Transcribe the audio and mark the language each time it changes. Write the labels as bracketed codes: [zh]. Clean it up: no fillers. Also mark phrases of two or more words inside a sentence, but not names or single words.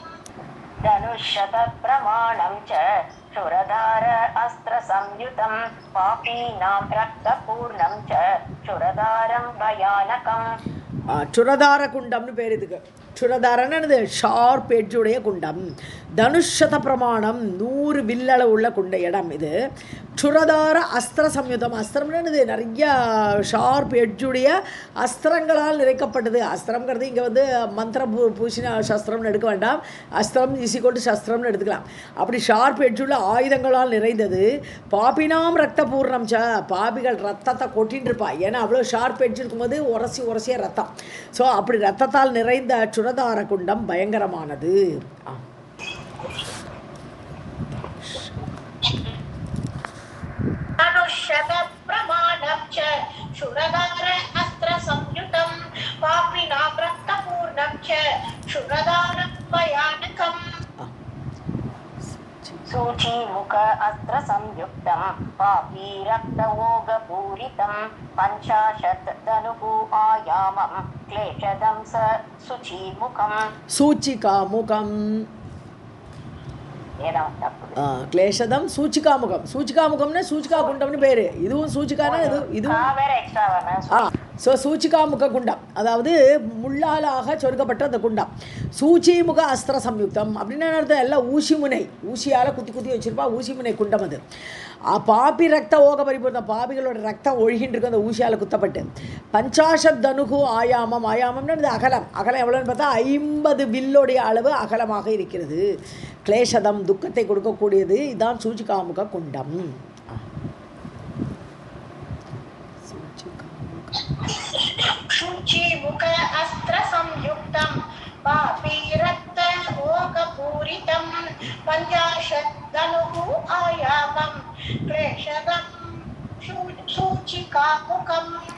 [sa] धनुष्शतप्रमाणं च क्षुरधार अस्त्रसंयुतं पापीनां रक्तपूर्णं च क्षुरधारं भयानकम् [ta] சுரதார குண்டம்னு பேர் இதுக்கு. சுரதாரன்னு [en] sharp edge [ta] குண்டம். [sa] धनुःशत प्रमाणम् [ta] 100 வில்லளவு உள்ள இடம் இது. [sa] क्षुरधार अस्त्र संयुतम्. [ta] அஸ்திரம்னு நிறைய [en] sharp edge [ta] அஸ்திரங்களால் நிறைக்கப்பட்டது. அஸ்திரம்ங்கிறது இங்கே மந்திர பூஷின சஸ்திரம்னு எடுக்க வேண்டாம். அஸ்திரம் ஈஸிக்கொண்டு சஸ்திரம்னு எடுத்துக்கலாம். அப்படி [en] sharp edge [ta] ஆயுதங்களால் நிறைந்தது. [sa] पापिनां रक्त पूर्णं च. [ta] பாபிகள் ரத்தத்தை கொட்டின்னு இருப்பா. ஏன்னா அவ்வளோ [en] sharp edge [ta] இருக்கும்போது உரசிய ரத்தம். ஸோ அப்படி ரத்தத்தால் நிறைந்த சுரதார குண்டம் பயங்கரமானது. [sa] प्रमाणं च क्षुरधार अस्त्र संयुतं पापिनां रक्तपूर्णं च क्षुरधारं भयानकम् सूचीमुख अस्त्रसंयुक्तं पापी रक्तवोगपूरितं 50 धनुः आयामं क्लेशदं स सूचीमुखं सूचिकामुखं क्लेशदम सूचिकामुखम. [ta] सूचिकामुखம்னா சூச்சிகா குண்டம்னு பேர். இதுவும் சூச்சிகானா இது ஸோ சூச்சிகாமுக குண்டம், அதாவது முள்ளாலாக சொருக்கப்பட்ட அந்த குண்டம். [sa] सूचीमुख अस्त्र संयुक्तम् [ta] அப்படின்னா அர்த்தம் எல்லாம் ஊசி முனை, ஊசியால் குத்தி வச்சுருப்பா. ஊசி முனை குண்டம் அது. [sa] पापी रक्त ओघ परिपूर्णम्. [ta] பாபிகளோட ரத்தம் ஒழுகின்னு இருக்கும் அந்த ஊசியால் குத்தப்பட்டு. [sa] 50 धनुः आयामम्. [ta] ஆயாமம்னு அது அகலம். அகலம் எவ்வளோன்னு பார்த்தா 50 வில்லோடைய அளவு அகலமாக இருக்கிறது. கிளேசதம் துக்கத்தை கொடுக்கக்கூடியது. இதுதான் சூச்சிகாமுக குண்டம். [sa] सूचीमुख अस्त्र संयुक्तं पापी रक्त ओगपूरितं 50 धनुः आयामं क्लेशदं सूचिकामुखम्